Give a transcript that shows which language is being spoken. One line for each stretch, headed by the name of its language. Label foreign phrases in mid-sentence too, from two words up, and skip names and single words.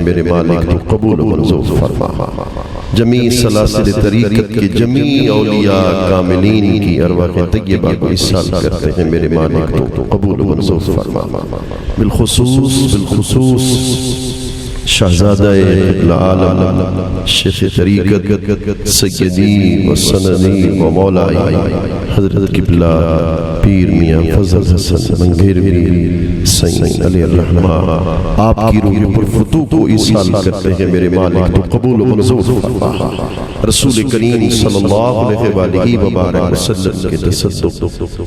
Urdu: میرے مالک تو قبول و منظور فرما، جمیع سلاسل طریقت کے جمیع اولیاء کاملین کی ارواح طیبہ کو اصال کرتے ہیں۔ میرے مالک تو قبول و منظور فرما، بالخصوص شہزادہ العالم شیخ طریقت
Arabic: سیدی و سندی و مولائی
Urdu: حضرت قبلہ پیر میاں فضل حسن منگیروی سین
Arabic: علیہ الرحمہ،
Urdu: آپ کی روح پر فتو کو اصال کرتے ہیں۔ میرے مالک تو قبول و منظور فرما، رسول کریم
Arabic: صلی اللہ علیہ وآلہ وبارک وسلم
Urdu: کے تصدق